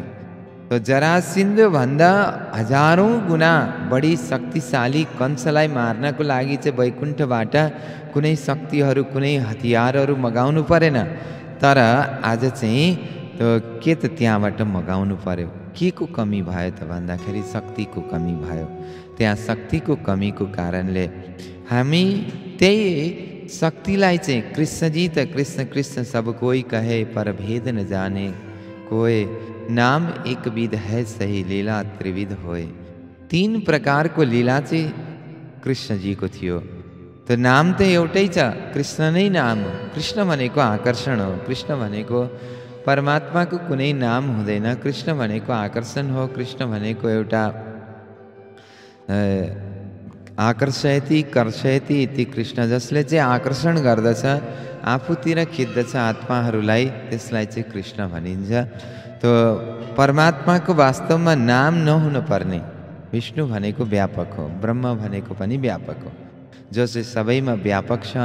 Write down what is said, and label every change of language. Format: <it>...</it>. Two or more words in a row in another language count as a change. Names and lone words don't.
<ne>तो जरासन्ध भन्दा हजारौं गुना बढी शक्तिशाली कंसलाई मार्नको लागि चाहिँ वैकुण्ठबाट कुनै शक्तिहरू, कुनै हतियारहरू मगाउनु परेन। तर आज चाहिँ के त त्यहाँबाट मगाउनु पर्यो। के को कमी भयो त भन्दाखेरि शक्तिको कमी भयो। त्यहाँ शक्तिको कमीको कारणले हामी त्यही शक्तिलाई चाहिँ कृष्णजी त</ne> <hi>कृष्ण कृष्ण सब कोई कहे पर भेद न जाने, कोई नाम एक विध है सही लीला त्रिविध होए।</hi> <ne>3 प्रकारको लीला चाहिँ कृष्णजीको थियो। तो नाम त एउटै छ, कृष्ण नै नाम हो। कृष्ण भनेको आकर्षण हो। कृष्ण भनेको परमात्माको कुनै नाम हुँदैन। कृष्ण भनेको आकर्षण हो। कृष्ण भनेको एउटा</ne> <sa>आकर्षयति कर्षयति इति कृष्ण,</sa> <ne>जसले चाहिँ आकर्षण गर्दछ, आफूतिर खिच्दछ आत्माहरूलाई, त्यसलाई चाहिँ कृष्ण भनिन्छ। तो परमात्माको वास्तवमा नाम नहुनु पर्ने। विष्णु भनेको व्यापक हो, ब्रह्म भनेको पनि व्यापक हो, जो चाहिँ सबैमा व्यापक छ।</ne>